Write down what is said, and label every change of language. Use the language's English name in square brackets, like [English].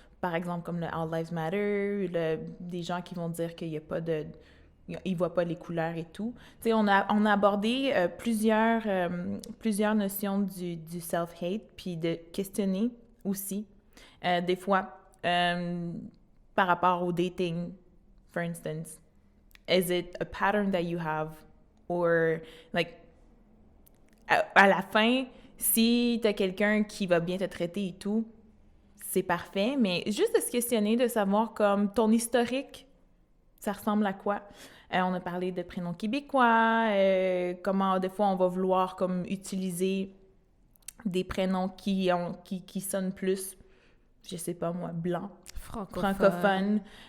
[French] Par exemple, comme le All Lives Matter, des gens qui vont dire qu'il n'y a pas de... Ils ne voient pas les couleurs et tout. Tu sais, on a abordé plusieurs notions du self-hate, puis de questionner aussi, des fois, par rapport au dating, [English] for instance. Is it a pattern that you have? Or, like, [French] à la fin, si tu as quelqu'un qui va bien te traiter et tout, c'est parfait, mais juste de se questionner, de savoir comme ton historique, ça ressemble à quoi? On a parlé de prénoms québécois, comment des fois on va vouloir comme utiliser des prénoms qui sonnent plus, je sais pas moi, blanc, francophone.